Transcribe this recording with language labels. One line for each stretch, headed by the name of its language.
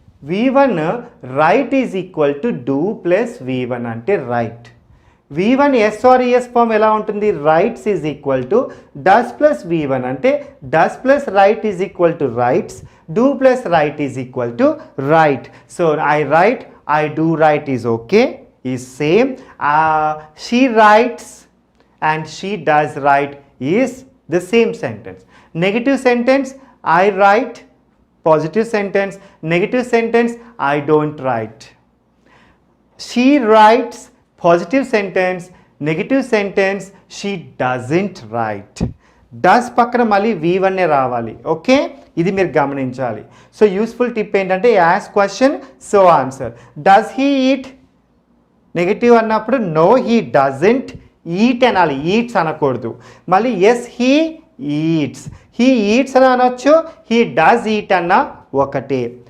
English: V1 write is equal to do plus V1
Telugu: అంటే
English: Write. V1 s or es form
Telugu: ఎలా ఉంటుంది?
English: writes is equal to does plus V1
Telugu: అంటే
English: Does plus write is equal to writes, do plus write is equal to write. So I write, I do write is okay, is same. She writes and she does write is the same sentence. Negative sentence, I write. Positive sentence, negative sentence, I don't write. She writes, positive sentence, negative sentence, she doesn't write.
Telugu: Does పక్కన మళ్ళీ V1 రావాలి. Okay, ఇది మీరు గమనించాలి.
English: so useful tip
Telugu: ఏంటంటే
English: As question so answer. Does he eat?
Telugu: Negative అన్నప్పుడు
English: no he doesn't eat
Telugu: అనాలి, eats అనకూడదు. మళ్ళీ yes
English: He eats.
Telugu: He eats అని అనొచ్చు,
English: he does eat
Telugu: అన్న ఒకటే.